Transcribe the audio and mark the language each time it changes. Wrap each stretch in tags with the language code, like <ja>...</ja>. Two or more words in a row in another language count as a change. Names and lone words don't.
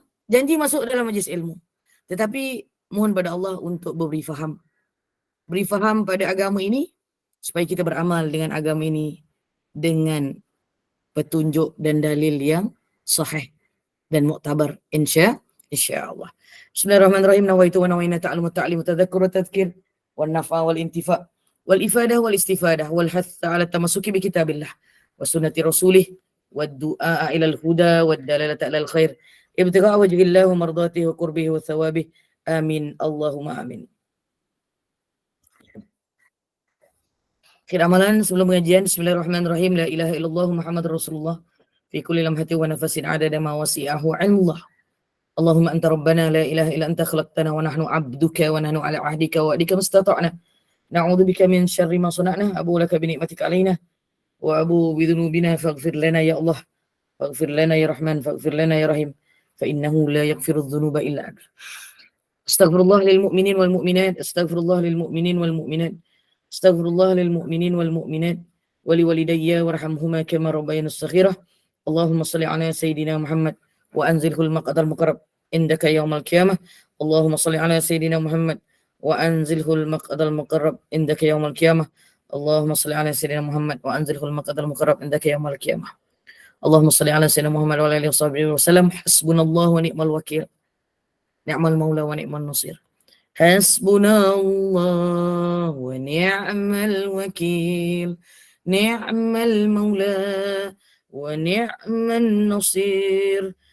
<ms>Janji masuk dalam majlis ilmu. Tetapi mohon pada Allah untuk beri faham. Beri faham pada agama ini supaya kita beramal dengan agama ini dengan petunjuk dan dalil yang sahih dan muktabar</ms> <ar>إن شاء الله. Bismillahirrahmanirrahim. نويت ونوينا تعلم تعليم تذكر وتذكير والنفع والانتفاع والإفادة والاستفادة والحث على التمسك بكتاب الله وسنة رسوله والدعاء إلى الهدى والدلالة على الخير ابتغاء وجه الله ومرضاته وقربه وثوابه. Amin. اللهم آمين.</ar> <ms>Akhir amalan sebelum pengajian.</ms> <ar>Bismillahirrahmanirrahim. لا إله إلا الله محمد رسول الله في كل لمحة ونفس عدد ما وسعه علم الله. اللهم أنت ربنا لا إله إلا أنت خلقتنا ونحن عبدك ونحن على عهدك ووعدك ما استطعنا. نعوذ بك من شر ما صنعنا أبوء لك بنعمتك علينا وأبوء بذنوبنا فاغفر لنا يا الله. فاغفر لنا يا رحمن فاغفر لنا يا رحيم فإنه لا يغفر الذنوب إلا أنت. أستغفر الله للمؤمنين والمؤمنات أستغفر الله للمؤمنين والمؤمنات. أستغفر الله للمؤمنين والمؤمنات ولوالدي وارحمهما كما ربياني صغيرا. اللهم صل على سيدنا محمد وأنزله المقعد المقرب عندك يوم القيامة. اللهم صل على سيدنا محمد وأنزله المقعد المقرب عندك يوم القيامة. اللهم صل على سيدنا محمد وأنزله المقعد المقرب عندك يوم القيامة. اللهم صل على سيدنا محمد وعلى آله وسلم. حسبنا الله ونعم الوكيل نعم المولى ونعم النصير. حسبنا الله ونعم الوكيل. نعم المولى ونعم النصير.</ar>